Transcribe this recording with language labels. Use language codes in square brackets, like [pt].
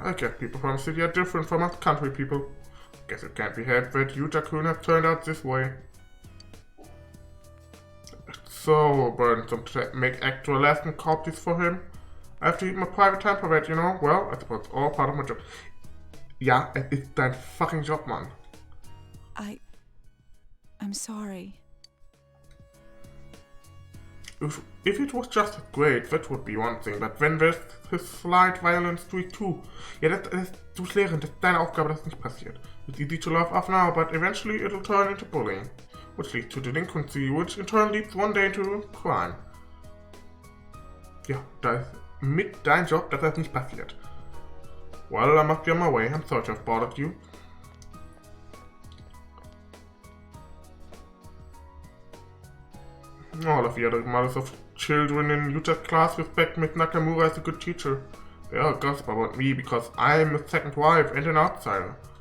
[en] I guess people from the city are different from us country people. Guess it can't be helped that Yuta-kun has turned out this way. It's so burdensome to make extra lesson copies for him. I have to eat my private time for that, you know? Well, I suppose it's all part of my job. [de] Ja, es ist dein fucking Job, Mann. [en] I'm sorry. If it was just his grade, that would be one thing, but when there's his slight violence streak too. [de] Ja, du bist Lehrerin, das ist deine Aufgabe, dass das nicht passiert. [en] It's easy to laugh off now, but eventually it'll turn into bullying, which leads to delinquency, which in turn leads one day into crime. [de] Ja, da ist mit dein Job, dass das nicht passiert. [en] Well, I must be on my way. I'm sorry to have bothered you. All of the other mothers of children in Yuta's class respect Miss Nakamura as a good teacher. They all gossip about me because I'm a second wife and an outsider.